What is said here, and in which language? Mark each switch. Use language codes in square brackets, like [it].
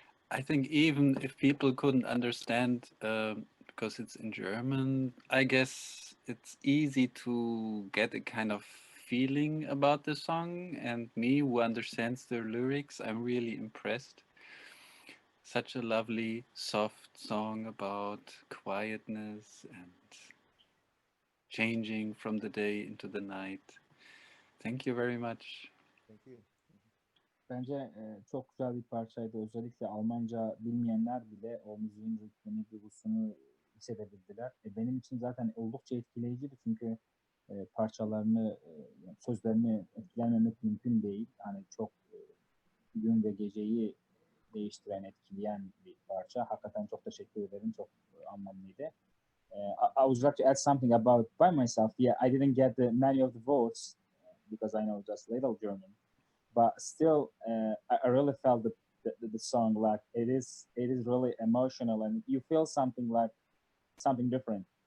[en] I think even if people couldn't understand because it's in German, I guess it's easy to get a kind of feeling about the song. And me, who understands the lyrics, I'm really impressed. Such a lovely, soft song about quietness and changing from the day into the night. Thank you very much. Thank you. [tr] Bence çok güzel bir parçaydı. Özellikle Almanca bilmeyenler bile o müziğin ritmini, duygusunu hissedebildiler. Benim için zaten oldukça etkileyiciydi çünkü parçalarını, sözlerini etkilenmemek mümkün değil. Hani çok gün ve geceyi değiştiren, etkileyen bir parça. Hakikaten çok teşekkür ederim. Çok anlamlıydı. [en] I would like to add something about by myself. Yeah, I didn't get many of the votes because I know just little German, but still, I really felt the song like it is really emotional, and you feel something like something different.